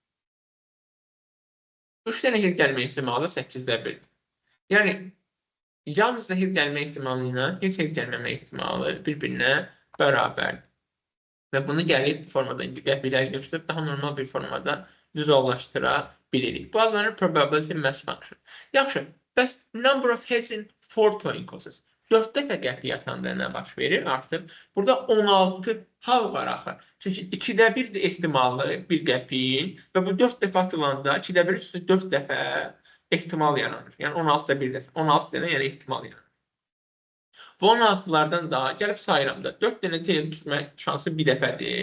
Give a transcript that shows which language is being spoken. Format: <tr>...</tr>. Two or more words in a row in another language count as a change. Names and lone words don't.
<az>3 dənə head gəlmə ehtimalı 8də 1. Yəni, yalnızca head gəlmə ehtimalı ilə heç head gəlməmə ehtimalı bir-birinə bərabərdir. Və bunu gəlib formada qəpiləri göstərib daha normal bir formada vizuallaşdıra bilirik. Bu adlanır</az> <en>probability mass function.</en> <az>Yaxşı, bəs</az> <en>number of heads in 4 twinkles.</en> <az>4 dəfə qəpiyi atanda nə baş verir? Artıq burada 16 hal var axı. Çünki 2də 1 ehtimalı bir qəpiyin və bu 4 dəfə atılanda 2də 1 üstü 4 dəfə ehtimal yaranır. Yəni 16da 1 dəfə, 16 dənə yəni ehtimal yaranır. Bu 16'lardan da gəlib sayıram da 4 dənə tail düşmə şansı 1 dəfədir.</az>